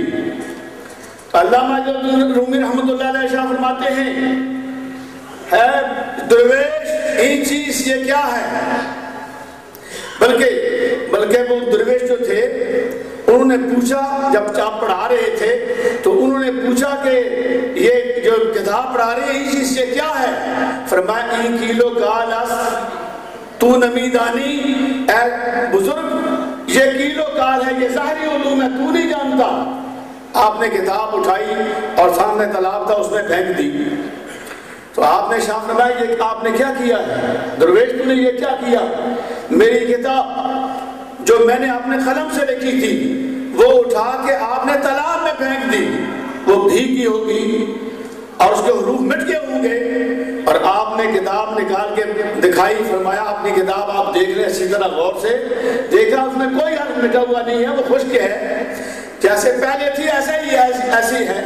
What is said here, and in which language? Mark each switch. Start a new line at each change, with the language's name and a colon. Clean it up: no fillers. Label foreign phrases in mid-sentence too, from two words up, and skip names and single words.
Urdu: علامہ رومی رحمت اللہ علیہ شاہ فرماتے ہیں ہے درویش
Persian: این چیز
Urdu: یہ کیا ہے، بلکہ وہ درویش جو تھے انہوں نے پوچھا، جب آپ پڑھا رہے تھے تو انہوں نے پوچھا کہ یہ جو کتاب پڑھا رہی ہے یہ چیز یہ کیا ہے؟
Persian: فرمایا این کیلو کال است تو نمیدانی،
Urdu: اے بزرگ یہ کیلو کال ہے، یہ ظاہری علوم ہے، تو نہیں جانتا۔ آپ نے کتاب اٹھائی اور سامنے طلاب تھا اس میں پھینک دی۔ تو آپ نے شاہ فرمایا یہ آپ نے کیا کیا ہے درویش، تو نے یہ کیا کیا؟ میری کتاب جو میں نے اپنے قلم سے لکھی تھی وہ اٹھا کے آپ نے تالاب میں پھینک دی، وہ بھیگی ہوگی اور اس کے حروف مٹ گئے ہوں گے، اور آپ نے کتاب نکال کے دکھائی، فرمایا اپنی کتاب آپ دیکھ رہے اسی طرح غور سے دیکھا، اس میں کوئی حرف مٹا ہوا نہیں ہے، وہ خشک ہے، جیسے پہلے تھی ایسی ہے۔